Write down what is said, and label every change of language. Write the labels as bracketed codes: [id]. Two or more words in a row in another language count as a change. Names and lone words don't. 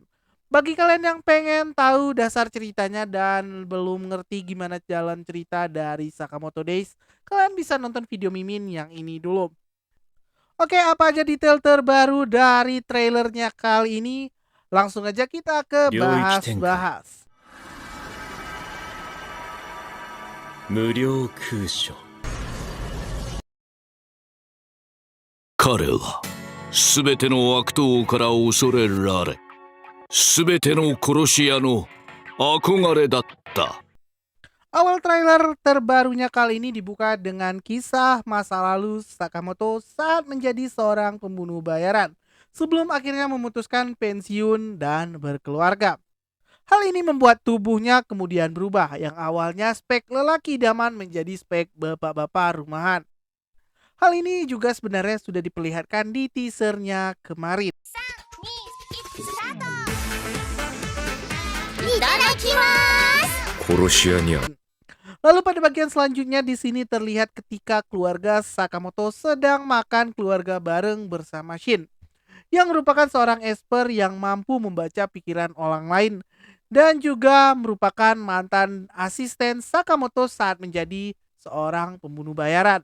[id] Bagi kalian yang pengen tahu dasar ceritanya dan belum ngerti gimana jalan cerita dari Sakamoto Days, kalian bisa nonton video Mimin yang ini dulu. Oke, apa aja detail terbaru dari trailernya kali ini? Langsung aja kita ke [ja] 領域展開 [id] bahas-bahas. [ja] 無料空所彼は全ての悪党から恐れられ、全ての殺し屋の憧れだった。 [id] Awal trailer terbarunya kali ini dibuka dengan kisah masa lalu Sakamoto saat menjadi seorang pembunuh bayaran sebelum akhirnya memutuskan pensiun dan berkeluarga. Hal ini membuat tubuhnya kemudian berubah, yang awalnya spek lelaki idaman menjadi spek bapak-bapak rumahan. Hal ini juga sebenarnya sudah diperlihatkan di teasernya kemarin. [ja] 殺し屋には [id] Lalu pada bagian selanjutnya di sini terlihat ketika keluarga Sakamoto sedang makan keluarga bareng bersama Shin, yang merupakan seorang esper yang mampu membaca pikiran orang lain dan juga merupakan mantan asisten Sakamoto saat menjadi seorang pembunuh bayaran.